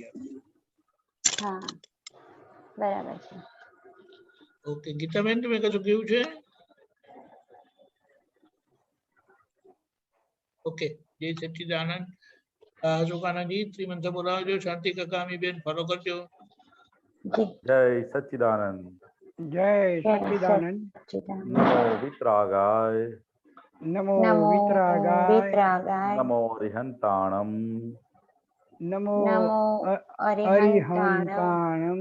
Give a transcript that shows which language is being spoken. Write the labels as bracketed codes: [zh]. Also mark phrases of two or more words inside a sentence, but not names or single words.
[gu] હા બરાબર છે। ઓકે ગીતાબેન, તમે કશું કેવું છે? ઓકે, [sa] જય સચ્ચિદાનંદ। [gu] અશોકાનંદજી શ્રીમંત બોલાવજો, શાંતિ કાકા અમી બેન ફોલો કરજો। [sa] जय सच्चिदानंद। जय सच्चिदानंद। नमो वितरागाय। नमो वितरागाय। [pra] नमो रिहंताणम। नमो अरिहंताणम।